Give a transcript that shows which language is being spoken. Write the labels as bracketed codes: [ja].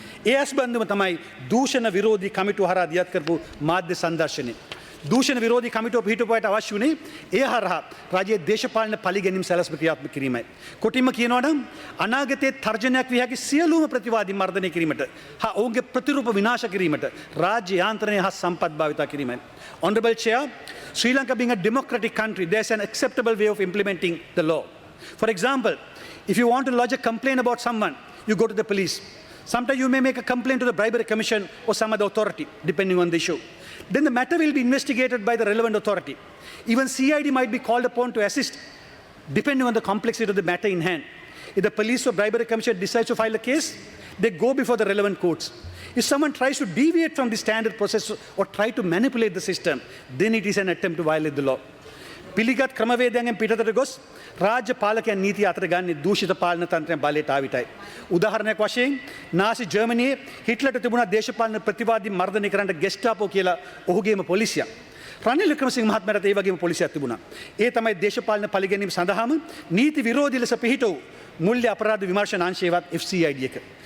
[si] ඒ ඇස් බැඳුම තමයි දූෂණ විරෝධී කමිටුව හරහා දියත් කරපු මාධ්‍ය සංදර්ශනය. දූෂණ විරෝධී කමිටුව පිහිටුවාට අවශ්‍ය වුණේ ඒ හරහා රජයේ දේශපාලන පරිගැනීම් සැලැස්ම ක්‍රියාත්මක කිරීමයි. කොටින්ම කියනවා නම් අනාගතයේ තර්ජනයක් විය හැකි සියලුම ප්‍රතිවාදී මර්ධනය කිරීමට හා ඔවුන්ගේ ප්‍රතිරූප විනාශ කිරීමට රාජ්‍ය යාන්ත්‍රණය හා සම්පත් භාවිතා කිරීමයි. [en] Honorable Chair, Sri Lanka being a democratic country, there's an acceptable way of implementing the law. For example, if you want to lodge a complaint about someone, you go to the police. Sometimes you may make a complaint to the Bribery Commission or some other authority, depending on the issue. Then the matter will be investigated by the relevant authority. Even CID might be called upon to assist, depending on the complexity of the matter in hand. If the police or Bribery Commission decides to file a case, they go before the relevant courts. If someone tries to deviate from the standard process or try to manipulate the system, then it is an attempt to violate the law. [si] පිළිගත් ක්‍රමවේදයන්ගෙන් පිටතට ගොස් රාජ්‍ය පාලකයන් නීති අතර ගන්නේ දූෂිත පාලන තන්ත්‍රයන් බලයට ආවිතයි. උදාහරණයක් වශයෙන් නාසි ජර්මනියේ හිට්ලර්ට තිබුණා දේශපාලන ප්‍රතිවාදී මර්ධනය කරන්න ගෙස්ටාපෝ කියලා ඔහුගේම පොලිසියක්. රනිල් වික්‍රමසිංහ මහත්මයාට ඒ වගේම පොලිසියක් තිබුණා. ඒ තමයි දේශපාලන පරිගැනීම් සඳහාම නීති විරෝධී ලෙස පිහිට වූ මුල්‍ය අපරාධ විමර්ශන අංශයේවත් FCID එක.